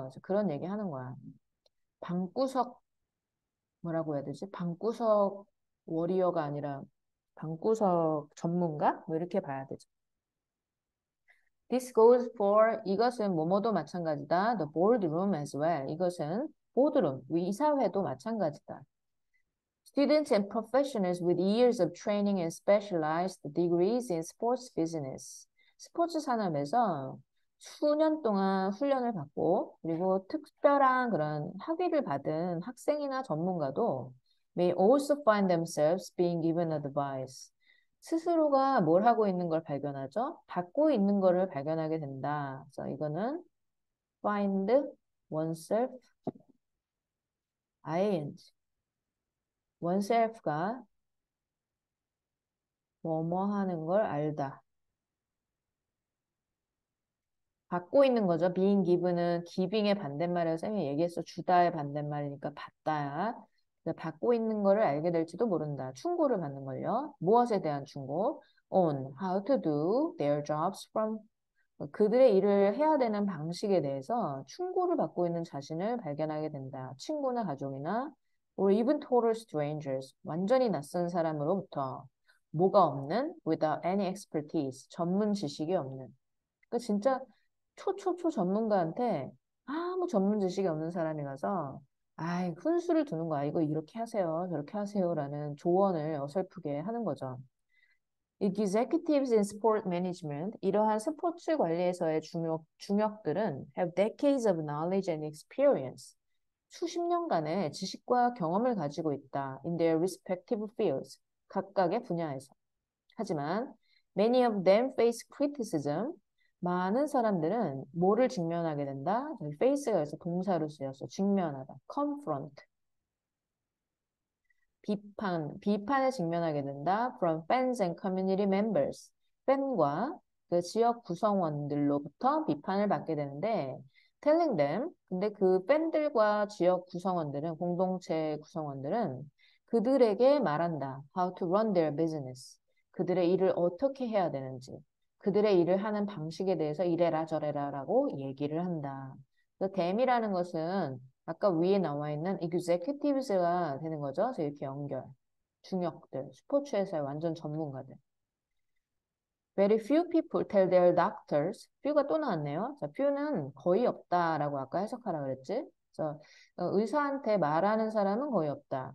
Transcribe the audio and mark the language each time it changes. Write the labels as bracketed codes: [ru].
[ko] 그래서 그런 얘기 하는 거야. 방구석 뭐라고 해야 되지? 방구석 워리어가 아니라 방구석 전문가? 뭐 이렇게 봐야 되죠. [en] This goes for [ko] 이것은 뭐뭐도 마찬가지다. [en] The boardroom as well. [ko] 이것은 보드룸, 이사회도 마찬가지다. [en] Students and professionals with years of training and specialized degrees in sports business. [ko] 스포츠 산업에서 수년 동안 훈련을 받고 그리고 특별한 그런 학위를 받은 학생이나 전문가도 [en] may also find themselves being given advice. [ko] 스스로가 뭘 하고 있는 걸 발견하죠? 받고 있는 거를 발견하게 된다. 그래서 이거는 find oneself, ing. oneself가 뭐뭐 하는 걸 알다. 받고 있는 거죠. being given은 giving의 반대말이라고 쌤이 얘기했어. 주다의 반대말이니까 받다야. 받고 있는 거를 알게 될지도 모른다. 충고를 받는 걸요. 무엇에 대한 충고? [en] on how to do their jobs from [ko] 그들의 일을 해야 되는 방식에 대해서 충고를 받고 있는 자신을 발견하게 된다. 친구나 가족이나 [en] or even total strangers [ko] 완전히 낯선 사람으로부터 뭐가 없는 [en] without any expertise [ko] 전문 지식이 없는 그러니까 진짜 초초초 전문가한테 아무 전문 지식이 없는 사람이 가서 아이 훈수를 두는 거야. 이거 이렇게 하세요. 저렇게 하세요라는 조언을 어설프게 하는 거죠. [en] Executives in sport management, [ko] 이러한 스포츠 관리에서의 중역들은 [en] have decades of knowledge and experience. [ko] 수십 년간의 지식과 경험을 가지고 있다. [en] In their respective fields. [ko] 각각의 분야에서. 하지만 [en] many of them face criticism. [ko] 많은 사람들은 뭐를 직면하게 된다? face가 여기서 동사로 쓰여서 직면하다. [en] confront. [ko] 비판에 직면하게 된다. [en] From fans and community members. [ko] 팬과 그 지역 구성원들로부터 비판을 받게 되는데, [en] telling them, [ko] 근데 그 팬들과 지역 구성원들은, 공동체 구성원들은 그들에게 말한다. [en] How to run their business. [ko] 그들의 일을 어떻게 해야 되는지, 그들의 일을 하는 방식에 대해서 이래라 저래라 라고 얘기를 한다. 그래서 them이라는 것은 아까 위에 나와 있는 executives가 되는 거죠. 그래서 이렇게 연결. 중역들, 스포츠에서의 완전 전문가들. [en] Very few people tell their doctors. [ko] few가 또 나왔네요. 자, few는 거의 없다라고 아까 해석하라 그랬지. 그래서 의사한테 말하는 사람은 거의 없다.